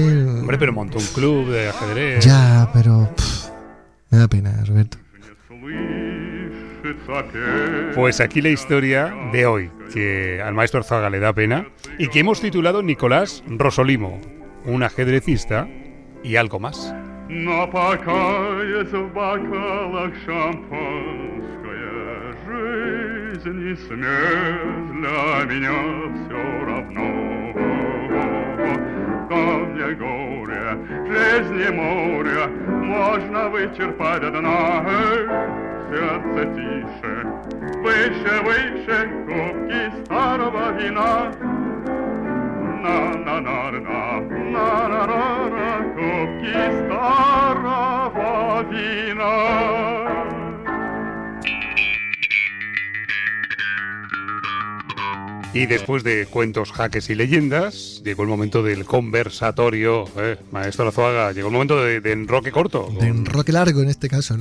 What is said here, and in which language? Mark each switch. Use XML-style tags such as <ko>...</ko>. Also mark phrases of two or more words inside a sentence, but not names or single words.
<es>Hombre, pero montó un club de ajedrez. Ya, pero me da pena, Roberto. Pues aquí la historia de hoy, que al maestro Arzuaga le da pena, y que hemos titulado Nicolás Rosolimo, un ajedrecista y algo más.</es> <ru>Жизнь и смерть для меня все равно. Камня горе, жизни море, можно вычерпать до дна. Сердце тише, выше, выше, кубки старого вина. На-на-на-на, на-на-на-на, кубки старого final.</ru> <es>Y después de cuentos, jaques y leyendas, llegó el momento del conversatorio. Maestro Azuaga, llegó el momento de enroque corto. De enroque largo en este caso, ¿no?</es>